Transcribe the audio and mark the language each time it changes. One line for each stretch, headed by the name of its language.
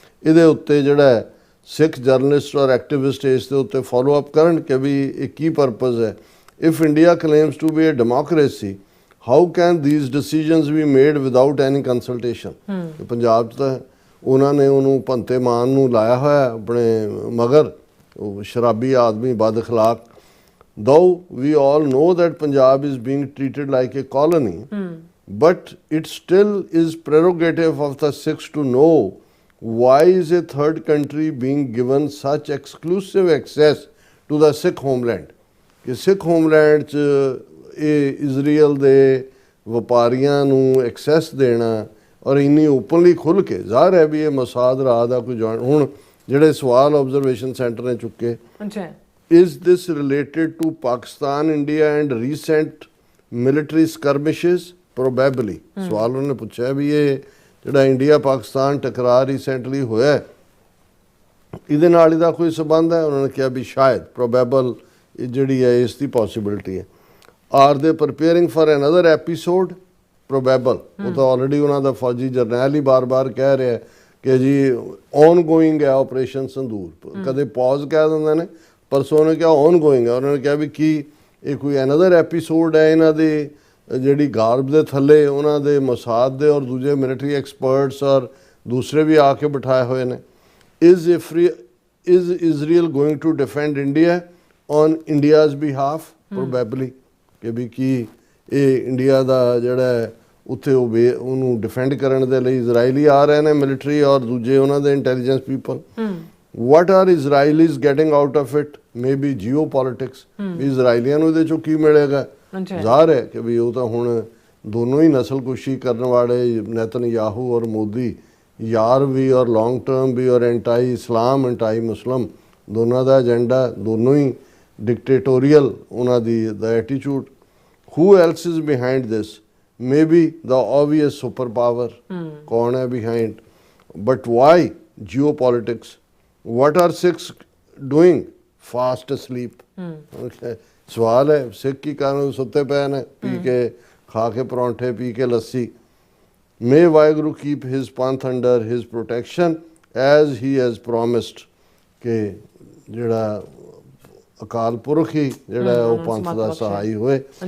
Punjabi: ਇਹਦੇ ਉੱਤੇ ਜਿਹੜਾ ਸਿੱਖ ਜਰਨਲਿਸਟ ਔਰ ਐਕਟਿਵਿਸਟ ਇਸ ਦੇ ਉੱਤੇ ਫੋਲੋ ਅਪ ਕਰਨ ਕਿ ਵੀ ਇਹ ਕੀ ਪਰਪਸ ਹੈ।
English: If India claims to be a democracy, how can these decisions be made without any consultation.
Punjabi: Punjab 'ਚ ਤਾਂ ਉਹਨਾਂ ਨੇ ਉਹਨੂੰ ਭੰਤੇ ਮਾਨ ਨੂੰ ਲਾਇਆ ਹੋਇਆ ਆਪਣੇ ਮਗਰ, ਉਹ ਸ਼ਰਾਬੀ ਆਦਮੀ ਬਦ ਅਖਲਾਕ।
English: Though we all know that Punjab is being treated like a colony, but it still is prerogative of the Sikhs to know why is a third country being given such exclusive access to the Sikh homeland.
Punjabi: ਕਿ ਸਿੱਖ homeland 'ਚ ਇਹ Israel ਦੇ ਵਪਾਰੀਆਂ ਨੂੰ access ਦੇਣਾ ਔਰ ਇੰਨੀ openly ਖੁੱਲ੍ਹ ਕੇ, ਜ਼ਾਹਰ ਹੈ ਵੀ ਇਹ ਮਸਾਦ ਰਾਹ ਦਾ ਕੋਈ ਜਾਣ। ਹੁਣ ਜਿਹੜੇ ਸਵਾਲ ਆਬਜ਼ਰਵੇਸ਼ਨ ਸੈਂਟਰ ਨੇ ਚੁੱਕੇ,
English: is this related to Pakistan, India and recent military skirmishes? Probably.
Punjabi: ਸਵਾਲ ਉਹਨੇ ਪੁੱਛਿਆ ਵੀ ਇਹ ਜਿਹੜਾ ਇੰਡੀਆ ਪਾਕਿਸਤਾਨ ਟਕਰਾਅ ਰੀਸੈਂਟਲੀ ਹੋਇਆ ਇਹਦੇ ਨਾਲ ਇਹਦਾ ਕੋਈ ਸੰਬੰਧ ਹੈ। ਉਹਨਾਂ ਨੇ ਕਿਹਾ ਵੀ ਸ਼ਾਇਦ, ਪ੍ਰੋਬੇਬਲ ਜਿਹੜੀ ਹੈ ਇਸ ਦੀ ਪੋਸੀਬਿਲਿਟੀ ਹੈ।
English: Are they preparing for another episode? Probable.
Punjabi: ਉਹ ਤਾਂ ਆਲਰੇਡੀ ਉਹਨਾਂ ਦਾ ਫੌਜੀ ਜਰਨੈਲ ਹੀ ਬਾਰ-ਬਾਰ ਕਹਿ ਰਿਹਾ ਕਿ ਜੀ ਔਨ ਗੋਇੰਗ ਹੈ ਆਪਰੇਸ਼ਨ ਸੰਦੂਰ। ਕਦੇ ਪੌਜ਼ ਕਹਿ ਦਿੰਦੇ ਨੇ, ਪਰਸੋਂ ਉਹਨੇ ਕਿਹਾ ਔਨ ਗੋਇੰਗ ਹੈ। ਉਹਨਾਂ ਨੇ ਕਿਹਾ ਵੀ ਕੀ ਇਹ ਕੋਈ ਅਨਦਰ ਐਪੀਸੋਡ ਹੈ ਇਹਨਾਂ ਦੀ ਜਿਹੜੀ ਗਾਰਬ ਦੇ ਥੱਲੇ ਉਹਨਾਂ ਦੇ ਮਸਾਦ ਦੇ ਔਰ ਦੂਜੇ ਮਿਲਟਰੀ ਐਕਸਪਰਟਸ ਔਰ ਦੂਸਰੇ ਵੀ ਆ ਕੇ ਬਿਠਾਏ ਹੋਏ ਨੇ।
English: Is Israel going to defend India on India's behalf? Probably.
Punjabi: ਕਿ ਵੀ ਕੀ ਇਹ ਇੰਡੀਆ ਦਾ ਜਿਹੜਾ ਉੱਥੇ ਉਹਨੂੰ ਡਿਫੈਂਡ ਕਰਨ ਦੇ ਲਈ ਇਜ਼ਰਾਈਲੀ ਆ ਰਹੇ ਨੇ ਮਿਲਟਰੀ ਔਰ ਦੂਜੇ ਉਹਨਾਂ ਦੇ intelligence people.
English: What are Israelis getting out of it? Maybe geopolitics.
Punjabi: ਵੀ ਇਜ਼ਰਾਈਲੀਆਂ ਨੂੰ ਇਹਦੇ ਚੋਂ ਕੀ ਮਿਲੇਗਾ? ਜ਼ਾਹਰ ਹੈ ਕਿ ਵੀ ਉਹ ਤਾਂ ਹੁਣ ਦੋਨੋਂ ਹੀ ਨਸਲਕੁਸ਼ੀ ਕਰਨ ਵਾਲੇ ਨੇਤਨਯਾਹੂ ਔਰ ਮੋਦੀ, ਯਾਰ ਵੀ ਔਰ ਲੌਂਗ ਟਰਮ ਵੀ ਔਰ ਐਂਟਾਈ ਇਸਲਾਮ ਐਂਟਾਈ ਮੁਸਲਮ, ਦੋਨਾਂ ਦਾ ਏਜੰਡਾ, ਦੋਨੋਂ ਹੀ ਡਿਕਟੇਟੋਰੀਅਲ ਉਹਨਾਂ ਦੀ ਦਾ attitude.
English: Who else is behind this? Maybe the obvious superpower.
Punjabi: ਕੌਣ ਹੈ
English: behind? But why geopolitics? What are Sikhs doing fast asleep.
Punjabi: ਸਵਾਲ ਹੈ ਸਿੱਖ ਕੀ ਕਰਨ, ਸੁੱਤੇ ਪਏ ਨੇ ਪੀ ਕੇ, ਖਾ ਕੇ ਪਰੌਂਠੇ, ਪੀ ਕੇ ਲੱਸੀ।
English: may Waheguru keep his Panth under his protection as he has promised,
Punjabi: ਕਿ ਜਿਹੜਾ ਅਕਾਲ ਪੁਰਖ ਹੀ ਜਿਹੜਾ ਉਹ ਪੰਥ ਦਾ ਸਹਾਈ ਹੋਏ।